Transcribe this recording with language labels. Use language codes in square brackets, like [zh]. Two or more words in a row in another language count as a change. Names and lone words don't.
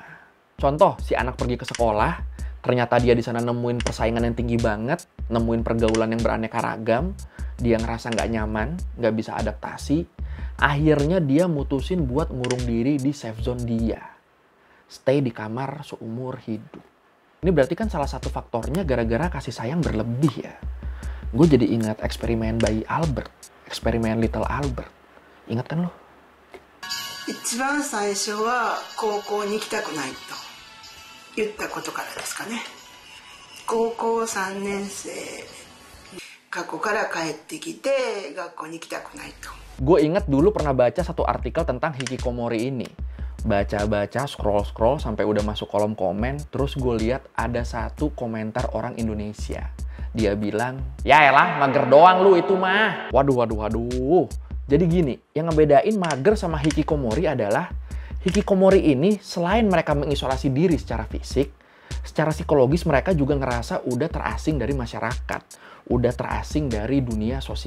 [id] Contoh, si anak pergi ke sekolah, ternyata dia di sana nemuin persaingan yang tinggi banget, nemuin pergaulan yang beraneka ragam, dia ngerasa gak nyaman, gak bisa adaptasi, akhirnya dia mutusin buat ngurung diri di [en] safe zone [id] dia. Stay di kamar seumur hidup. Ini berarti kan salah satu faktornya gara-gara kasih sayang berlebih ya. Gue jadi ingat eksperimen bayi Albert, eksperimen Little Albert. Ingat kan lo? [ja] 一番最初は高校に行きたくないと言ったことからですかね。高校3年生、学校から帰ってきて学校に行きたくないと。 [id] Gue inget dulu pernah baca satu artikel tentang hikikomori ini. Baca-baca, scroll-scroll sampai udah masuk kolom komen, terus gue lihat ada satu komentar orang Indonesia. Dia bilang, ya elah mager doang lu itu mah. Waduh. Jadi gini, yang ngebedain mager sama hikikomori adalah hikikomori ini selain mereka mengisolasi diri secara fisik, secara psikologis mereka juga ngerasa udah terasing dari masyarakat, udah terasing dari dunia sosial.